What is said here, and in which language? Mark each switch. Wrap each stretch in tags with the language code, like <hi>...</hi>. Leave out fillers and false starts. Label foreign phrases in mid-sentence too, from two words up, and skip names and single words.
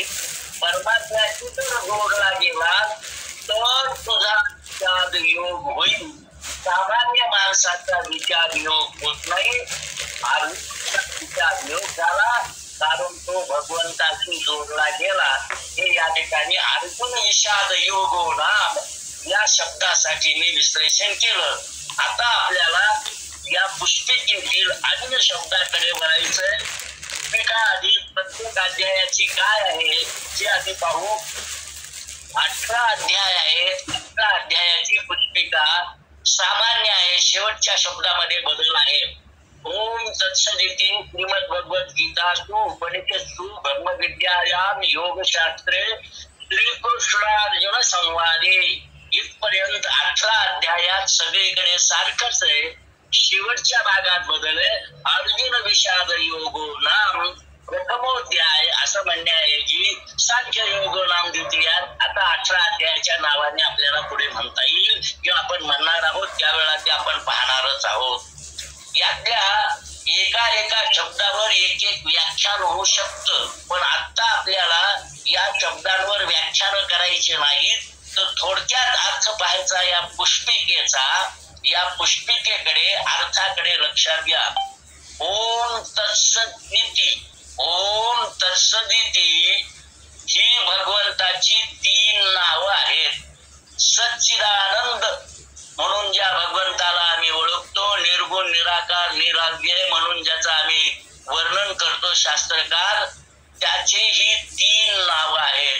<mr>परमात्म्याशी जर जोडला गेला तर तुझा विषाद योग होईल. सामान्य माणसाचा विचार योग होत नाही. विचार योग झाला कारण तो भगवंताशी जोडला गेला. हे या ठिकाणी</mr> <sa>अर्जुन विषाद योगो नाम</sa> <mr>या शब्दासाठी मी विश्लेषण केलं. आता आपल्याला या पुस्तिकेतील अन्य शब्दाकडे वळायचंय. पुस्तिका आधी प्रत्येक अध्यायाची काय आहे ते आधी पाहू. 18 अध्याय आहेत. 18 अध्यायाची पुस्तिका सामान्य आहे. शेवटच्या शब्दामध्ये बदल आहे.</mr> <sa>ओम तत्सदिति श्रीमद भगवद गीतासु उपनिषत्सु ब्रह्मविद्यायाम योगशास्त्रे श्रीकृष्णार्जुन संवादे</sa> <mr>इथपर्यंत 18 अध्यायात सगळीकडे सारखंच आहे. शेवटच्या भागात बदल आहे.</mr> <sa>अर्जुन विषाद योगो नाम प्रथमोध्याय</sa> <mr>असं म्हणण्याऐवजी</mr> <sa>सांख्य योगो नाम द्वितीयात</sa> <mr>आता 18 अध्यायाच्या नावाने आपल्याला पुढे म्हणता येईल किंवा आपण म्हणणार आहोत. त्यावेळेला ते आपण पाहणारच आहोत. यातल्या एका शब्दावर एक व्याख्यान होऊ शकतं, पण आता आपल्याला या शब्दांवर व्याख्यान करायचे नाहीत. तर थोडक्यात अर्थ पाहायचा या पुष्पिकेचा. या पुष्पिकेकडे अर्थाकडे लक्षात घ्या.</mr> <sa>ओम तत्सदिति, ओम तत्सदिति</sa> <mr>ही भगवंताची 3 नावं आहेत. सच्चिदानंद म्हणून ज्या भगवंताला आम्ही ओळखतो, निर्गुण निराकार निराव्यय म्हणून ज्याचं आम्ही वर्णन करतो शास्त्रकार, त्याची ही 3 नावं आहेत.</mr>